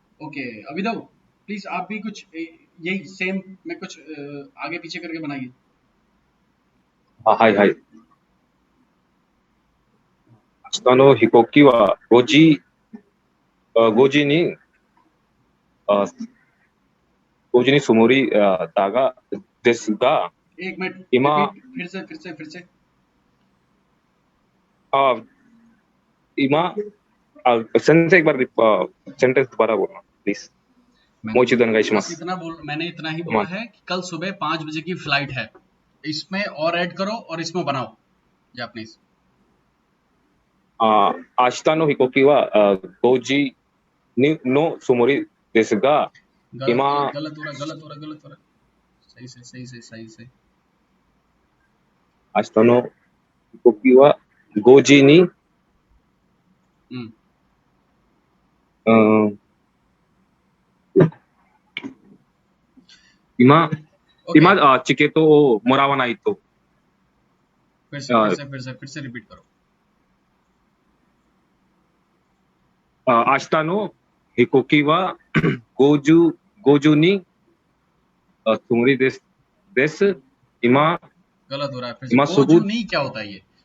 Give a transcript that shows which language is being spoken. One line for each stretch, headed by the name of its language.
Hindi: Okay Abhinav please आप भी कुछ यही सेम में कुछ आगे पीछे करके बनाइए।
Japanese: はいはい。明日の飛行機は5時、5時に、あ5時に積もりだが、ですが、
Hindi: एक मिनट
Japanese: इमा
Hindi: फिर से आ, इमा सेंटेंस एक बार सेंटेंस दोबारा बोलना प्लीज। मैंने इतना ही बोला है कि कल सुबह 5 बजे की फ्लाइट है, इसमें और ऐड करो और इसमें बनाओ जापानीज।
Japanese: 明日の飛行機は5時のつもりですが、今
Hindi: गलत हो रहा सही।
Japanese: 明日の飛行機は5時に、今チケットをもらわないと。
Hindi: फिर से रिपीट करो।
Japanese: 明日の飛行機は5時につもりです。今
Hindi: गलत हो रहा है, फिर से गोजू नहीं क्या होता है ये?